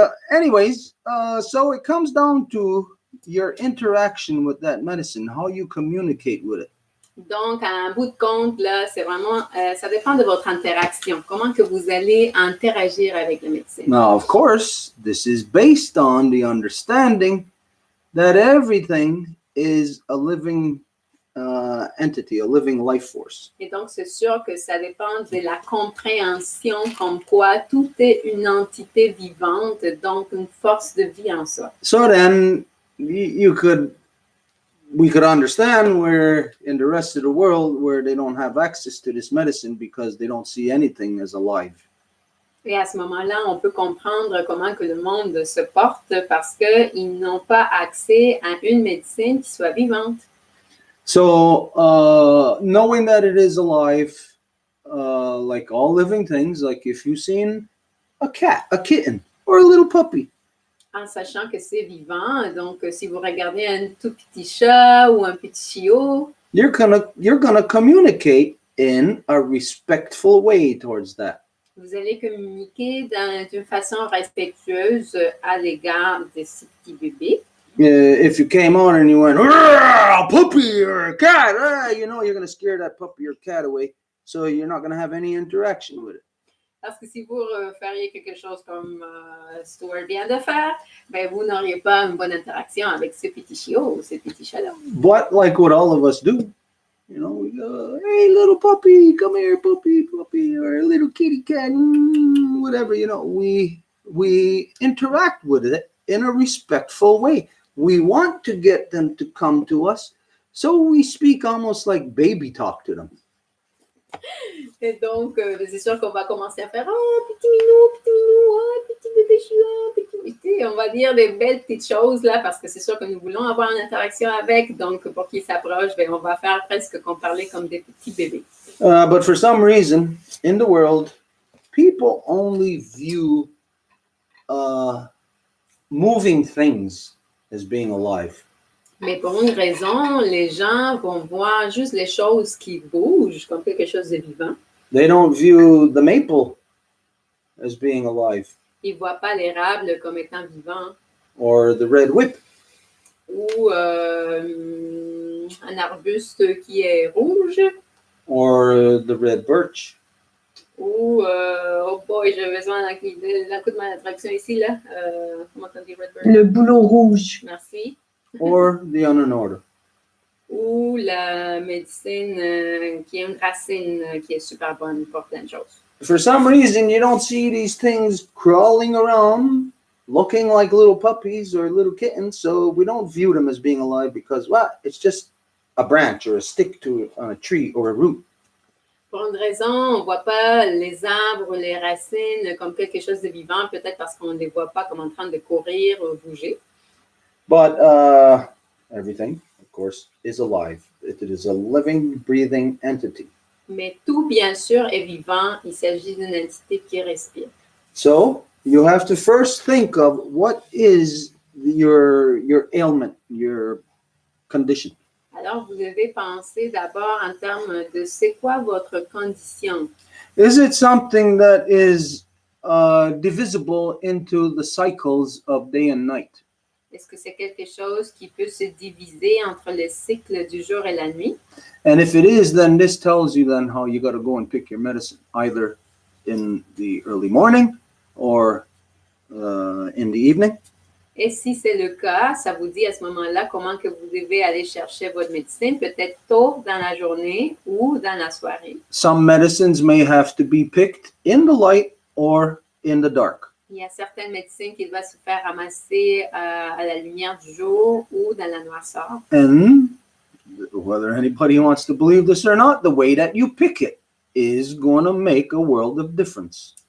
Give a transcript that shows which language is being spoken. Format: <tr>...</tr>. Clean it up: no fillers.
<en>Anyways, so it comes down to your interaction with that medicine, how you communicate with it.</en> <fr>Donc, en bout de compte, là, c'est vraiment, ça dépend de votre interaction. Comment que vous allez interagir avec le médecin.</fr> <en>Now, of course, this is based on the understanding that everything is a living entity, a living life force.</en> <fr>Et donc, c'est sûr que ça dépend de la compréhension comme quoi tout est une entité vivante, donc une force de vie en soi.</fr> <en>So then, we could understand where in the rest of the world where they don't have access to this medicine because they don't see anything as alive.</en> <fr>Et à ce moment-là, on peut comprendre comment que le monde se porte parce qu'ils n'ont pas accès à une médecine qui soit vivante.</fr> <en>So, knowing that it is alive, like all living things, like if you've seen a cat, a kitten, or a little puppy,</en> <fr>En sachant que c'est vivant, donc si vous regardez un tout petit chat ou un petit chiot,</fr> <en>you're gonna communicate in a respectful way towards that.</en> <fr>vous allez communiquer d'une façon respectueuse à l'égard de ces petits bébés.</fr> <en>If you came on and you went, a puppy or a cat, you're going to scare that puppy or cat away. So you're not going to have any interaction with it.</en> <fr>Parce que si vous feriez quelque chose comme Stuart vient de faire, ben vous n'auriez pas une bonne interaction avec ces petits chiots ou ces petits chats-là.</fr> <en>But like what all of us do, we go, hey, little puppy, come here, puppy, or a little kitty cat, whatever, we interact with it in a respectful way. We want to get them to come to us, so we speak almost like baby talk to them.</en> <fr>Et donc, c'est sûr qu'on va commencer à faire « Oh, petit minou, oh, petit bébé chiot, petit bébé. » On va dire des belles petites choses là parce que c'est sûr que nous voulons avoir une interaction avec. Donc, pour qu'ils s'approchent, ben, on va faire presque comme parler comme des petits bébés.</fr> <en>But for some reason, in the world, people only view moving things as being alive.</en> <fr>Mais pour une raison, les gens vont voir juste les choses qui bougent comme quelque chose de vivant.</fr> <en>They don't view the maple as being alive.</en> <fr>Ils ne voient pas l'érable comme étant vivant.</fr> <en>Or the red whip.</en> <fr>Ou un arbuste qui est rouge.</fr> <en>Or the red birch.</en> <fr>Ou,</fr> <en>oh boy,</en> <fr>j'ai besoin d'un coup de ma traduction ici, là. Comment on dit</fr> <en>red birch?</en> <fr>Le bouleau rouge. Merci.</fr> <en>Or the unorder.</en> <fr>Ou la médecine qui est une racine qui est super bonne pour plein de choses.</fr> <en>For some reason, you don't see these things crawling around, looking like little puppies or little kittens, so we don't view them as being alive because, well, it's just a branch or a stick on a tree or a root.</en> <fr>Pour une raison, on ne voit pas les arbres ou les racines comme quelque chose de vivant, peut-être parce qu'on ne les voit pas comme en train de courir ou bouger.</fr> <en>But everything, of course, is alive. It is a living, breathing entity.</en> <fr>Mais tout, bien sûr, est vivant. Il s'agit d'une entité qui respire.</fr> <en>So you have to first think of what is your ailment, your condition.</en> <fr>Alors, vous devez penser d'abord en termes de c'est quoi votre condition.</fr> <en>Is it something that is divisible into the cycles of day and night?</en> <fr>Est-ce que c'est quelque chose qui peut se diviser entre le cycle du jour et la nuit?</fr> <en>And if it is, then this tells you then how you got to go and pick your medicine, either in the early morning or in the evening.</en> <fr>Et si c'est le cas, ça vous dit à ce moment-là comment que vous devez aller chercher votre médecine, peut-être tôt dans la journée ou dans la soirée.</fr> <en>Some medicines may have to be picked in the light or in the dark.</en> <fr>Il y a certaines médecines qui doivent se faire ramasser à la lumière du jour ou dans la noirceur.</fr> <en>And whether anybody wants to believe this or not, the way that you pick it is going to make a world of difference.</en>